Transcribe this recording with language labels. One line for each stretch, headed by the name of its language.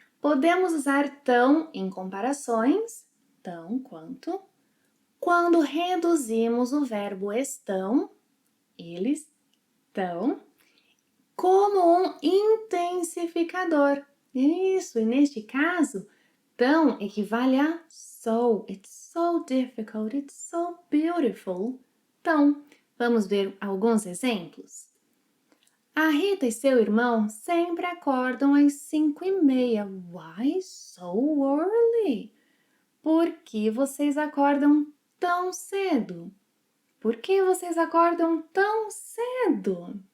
Portuguese: Podemos usar tão em comparações, tão quanto, quando reduzimos o verbo estão, eles estão, como um intensificador. Isso, e neste caso, tão equivale a so.
English: It's so difficult, it's so beautiful.
Portuguese: Então, vamos ver alguns exemplos. A Rita e seu irmão sempre acordam às 5:30.
English: Why so early?
Portuguese: Por que vocês acordam tão cedo? Por que vocês acordam tão cedo?